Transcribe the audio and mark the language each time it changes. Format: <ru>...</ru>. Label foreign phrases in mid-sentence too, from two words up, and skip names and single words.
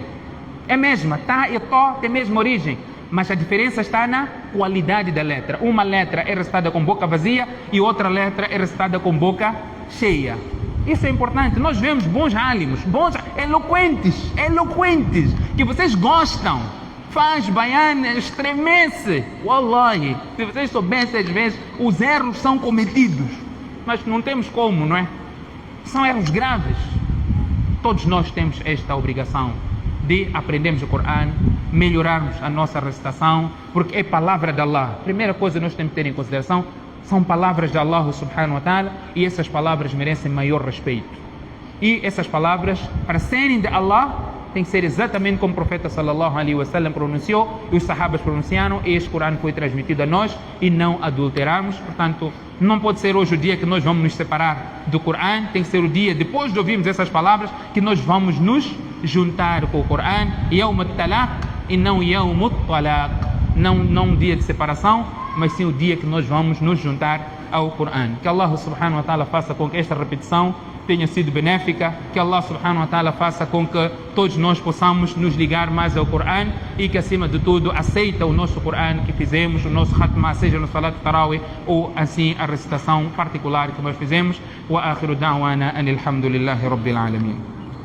<pt>É a mesma, tá e tó tem a mesma origem, mas a diferença está na qualidade da letra. Uma letra é recitada com boca vazia e outra letra é recitada com boca cheia. Isso é importante. Nós vemos bons alimos, bons, eloquentes, que vocês gostam. Faz bayan, estremece. Wallahi, se vocês soubessem, às vezes os erros são cometidos, mas não temos como, não é? São erros graves. Todos nós temos esta obrigação de aprendermos o Corão, melhorarmos a nossa recitação, porque é palavra de Allah. Primeira coisa que nós temos que ter em consideração, são palavras de Allah</pt> <ar>سبحانه وتعالى,</ar> <pt>e essas palavras merecem maior respeito. E essas palavras, para serem de Allah, tem que ser exatamente como o profeta</pt> <ar>صلى الله عليه وسلم</ar> <pt>pronunciou e os sahabas pronunciaram, e este Corão foi transmitido a nós e não adulterarmos. Portanto, não pode ser hoje o dia que nós vamos nos separar do Corão, tem que ser o dia, depois de ouvirmos essas palavras, que nós vamos nos juntar com o Corão,</pt> <ar>يوم التلاق</ar> <pt>e não</pt> <ar>يوم الطلاق,</ar> <pt>não um dia de separação, mas sim o dia que nós vamos nos juntar ao Corão. Que Allah</pt> <ar>سبحانه وتعالى</ar> <pt>faça com que esta repetição tenha sido benéfica, que Allah</pt> <ar>سبحانه وتعالى</ar> <pt>faça com que todos nós possamos nos ligar mais ao Corão e que acima de tudo aceita o nosso Corão que fizemos, o nosso Khatma, seja no Salat Tarawih ou assim a recitação particular que nós fizemos.</pt> <ar>وآخر دعوانا أن الحمد لله رب العالمين.</ar>